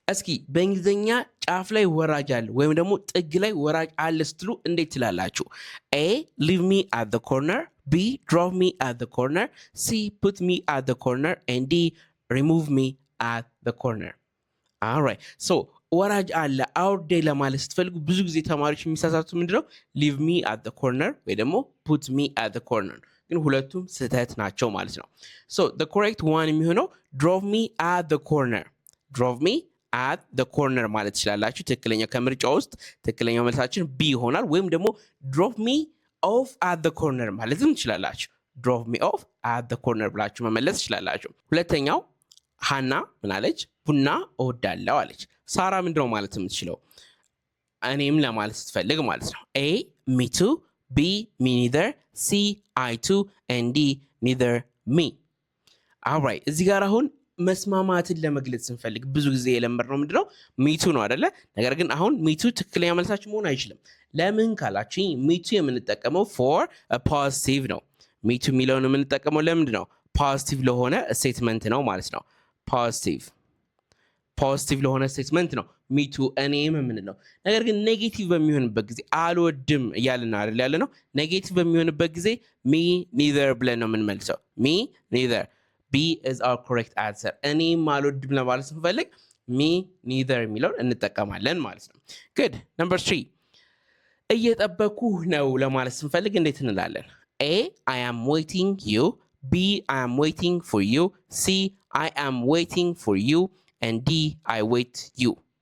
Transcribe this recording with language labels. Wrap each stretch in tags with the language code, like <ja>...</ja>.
<am>እስኪ በእንግሊዘኛ ጫፍ ላይ ወራጅ አለ ወይም ደግሞ ጥግ ላይ ወራጅ አለ ስትሉ እንዴት ትላላችሁ?</am> <en>A leave me at the corner, B drop me at the corner, C put me at the corner, and D remove me at the corner. All right.</en> <am>So ወራጅ አለ አውርዴ ለማለት ስትፈልጉ ብዙ ጊዜ ተማሪዎች የሚሳሳቱት ምንድነው?</am> <en>leave me at the corner</en> <am>ወይ ደግሞ</am> <en>put me at the corner</en> <am>ግን ሁለቱም ስህተት ናቸው ማለት ነው።</am> <en>So the correct one</en> <am>የሚሆነው</am> <en>drop me at the corner. drop me at the corner</en> <am>ማለት ትችላላችሁ። ትክክለኛ ከምርጫ ውስጥ ትክክለኛው መልሳችን B ይሆናል። ወይም ደግሞ</am> <en>drop me off at the corner</en> <am>ማለትም ትችላላችሁ። drop me off at the corner ብላችሁ መመለስ ትችላላችሁ። ሁለተኛው ሃና ምን አለች? ቡና እወዳለሁ አለች። ሳራ ምንድነው ማለት የምትችለው? እኔም ለማለት ስትፈልግ ማለት ነው።</am> <en>A me too, B me neither, C I too, and D neither me. All right.</en> <am>እዚህ ጋር አሁን መስማማትን ለመግለጽ ስንፈልግ ብዙ ጊዜ የለመድነው ምንድነው? ሚቱ ነው አይደለ? ነገር ግን አሁን ሚቱ ትክክለኛ መልሳችን መሆን አይችልም። ለምን ካላችሁኝ ሚቱ የምንጠቀመው</am> <en>for a positive</en> <am>ነው። ሚቱ የሚለውን የምንጠቀመው ለምንድን ነው? ፖዚቲቭ ለሆነ ስቴትመንት ነው ማለት ነው። ፖዚቲቭ ለሆነ ስቴትመንት ነው ሚቱ እኔም የምንለው። ነገር ግን ኔጌቲቭ በሚሆንበት ጊዜ አልወድም እያልን አይደል ያለ ነው። ኔጌቲቭ በሚሆንበት ጊዜ ሚ ኒዘር ብለን ነው የምንመልሰው። ሚ ኒዘር</am> <en>B is our correct answer.</en> <am>እኔም አልወድም ለማለት ስንፈልግ</am> <en>me neither</en> <am>የሚለውን እንጠቀማለን ማለት ነው።</am> <en>Good. Number 3.</en> <am>እየጠበኩህ ነው ለማለት ስንፈልግ እንዴት እንላለን?</am> <en>A I am waiting you, B I am waiting for you, C I am waiting for you, and D I wait you.</en>